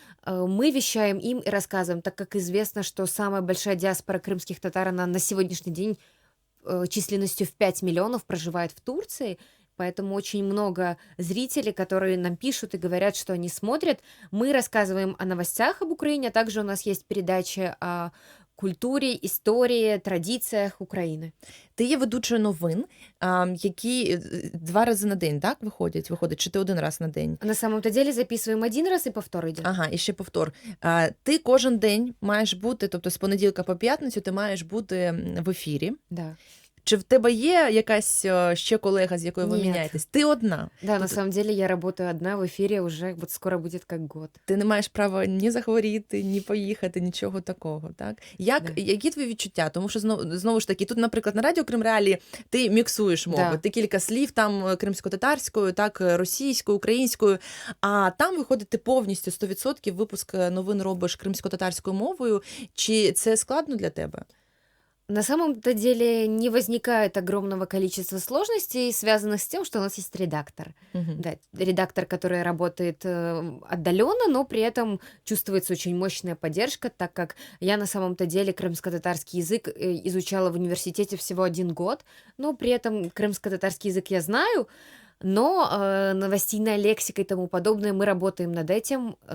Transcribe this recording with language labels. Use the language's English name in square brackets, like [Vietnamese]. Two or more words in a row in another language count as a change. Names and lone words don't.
[Russian] Мы вещаем им и рассказываем, так как известно, что самая большая диаспора крымских татар, она на сегодняшний день численностью в 5 миллионов проживает в Турции. Поэтому очень много зрителей, которые нам пишут и говорят, что они смотрят. Мы рассказываем о новостях об Украине, а также у нас есть передачи о [Ukrainian] культурі, історії, традиціях України. Ти є ведучою новин, які 2 рази на день, так, виходять? Чи ти 1 раз на день? [Russian] На самом-то деле [Ukrainian] записуємо 1 раз і повтор йде. Ага, і ще повтор. Ти кожен день маєш бути, тобто з понеділка по п'ятницю ти маєш бути в ефірі. Да. Чи в тебе є якась ще колега, з якою ви Ні. міняєтесь? Ти одна. [Russian] Да, на [Ukrainian] Тут [Russian] самом деле я работаю одна в эфире уже, вот скоро будет как год. [Ukrainian] ти не маєш права ні захворіти, ні поїхати, нічого такого, так? Да. Які твої відчуття? Тому що знову ж таки, тут, наприклад, на радіо Крим Реалії ти міксуєш мови, Да. ти кілька слів там кримсько-татарською, так, російською, українською, а там виходить ти повністю 100% випуск новин робиш кримсько-татарською мовою. Чи це складно для тебе? [Russian] На самом-то деле не возникает огромного количества сложностей, связанных с тем, что у нас есть редактор. Мгм. Да, редактор, который работает отдаленно, но при этом чувствуется очень мощная поддержка, так как я на самом-то деле крымско-татарский язык изучала в университете всего 1 год, но при этом крымско-татарский язык я знаю, но новостейная лексика и тому подобное, мы работаем над этим.